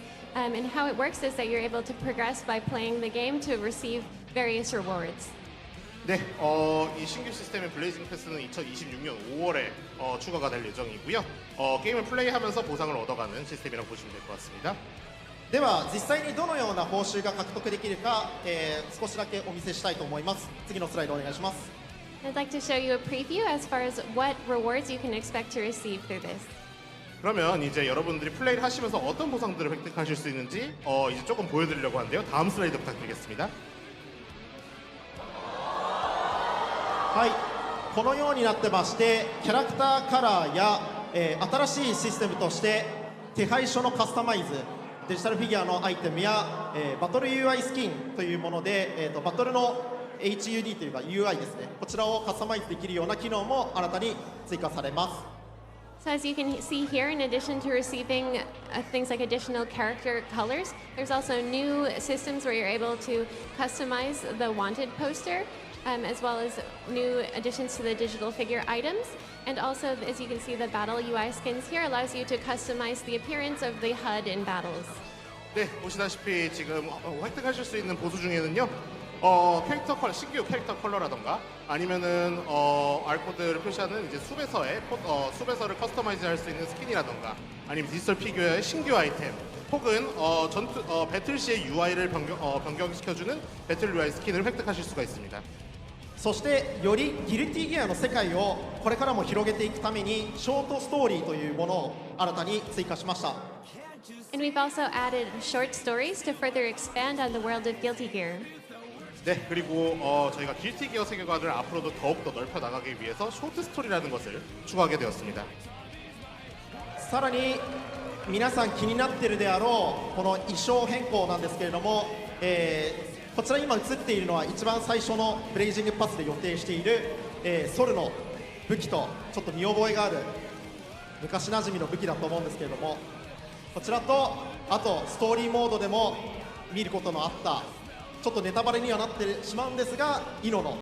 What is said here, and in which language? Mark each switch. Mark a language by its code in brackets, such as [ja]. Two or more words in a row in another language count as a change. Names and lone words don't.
[en] And how it works is that you're able to progress by playing the game to receive various rewards. [ko] 네, 이 신규 시스템의 블레이징 패스는 2026년 5월에 추가가 될 예정이고요. 게임을 플레이하면서 보상을 얻어가는 시스템이라고 보시면 될 것 같습니다. [ja] では実際にどのような報酬が獲得できるか、少しだけお見せしたいと思います。次のスライドお願いします。 [en] I'd like to show you a preview as far as what rewards you can expect to receive through this. [ko] 그러면 이제 여러분들이 플레이를 하시면서 어떤 보상들을 획득하실 수 있는지 이제 조금 보여드리려고 하는데요. 다음 슬라이드 부탁드리겠습니다. [ja] はい、このようになってまして、キャラクターカラーや、新しいシステムとして手配書のカスタマイズ、デジタルフィギュアのアイテムや、バトル UI スキンというもので、バトルの HUD というか UI ですね、こちらをカスタマイズできるような機能も新たに追加されます。 [en] So as you can see here, in addition to receiving things like additional character colors, there's also new systems where you're able to customize the wanted poster as well as new additions to the digital figure items. And also, as you can see, the battle UI skins here allows you to customize the appearance of the HUD in battles. [ko] 네, 보시다시피 지금 획득하실 수 있는 보수 중에는요. 캐릭터 컬러, 신규 캐릭터 컬러라던가 아니면은 알코드를 표시하는 이제 수배서를 커스터마이즈 할 수 있는 스킨이라던가 아니면 디지털 피규어의 신규 아이템 혹은 배틀 시의 UI를 변경시켜주는 배틀 UI 스킨을 획득하실 수가 있습니다. [ja] そしてよりギルティギアの世界をこれからも広げていくためにショートストーリーというものを新たに追加しました。 [en] And we've also added short stories to further expand on the world of Guilty Gear. [ko] 네, 그리고 저희가 길티 기어 세계관을 앞으로도 더욱더 넓혀 나가기 위해서 쇼트 스토리라는 것을 추가하게 되었습니다. [ja] さらに皆さん気になっているであろうこの衣装変更なんですけれども、こちら今映っているのは一番最初のブレイジングパスで予定している、ソルの武器とちょっと見覚えがある昔なじみの武器だと思うんですけれども、こちらとあとストーリーモードでも見ることのあったちょっとネタバレにはなってしまうんですがイノの